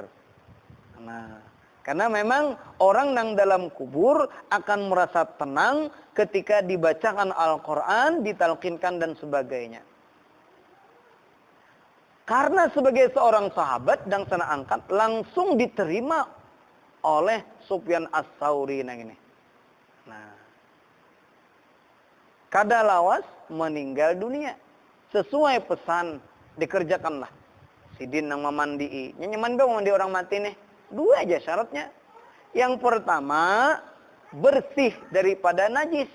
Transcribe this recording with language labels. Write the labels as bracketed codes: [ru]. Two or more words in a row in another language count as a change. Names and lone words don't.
[id] Nah, karena memang orang yang dalam kubur akan merasa tenang ketika dibacakan Al-Quran, ditalkinkan dan sebagainya. Karena sebagai seorang sahabat dan sanak angkat, langsung diterima oleh Sufyan Ats-Tsauri ini. Nah, [bjn] kada lawas [id] meninggal dunia. Sesuai pesan, dikerjakanlah. [bjn] Sidin yang memandii. [id] Nyaman dong mandi orang mati nih. 2 aja syaratnya. Yang pertama, bersih daripada najis.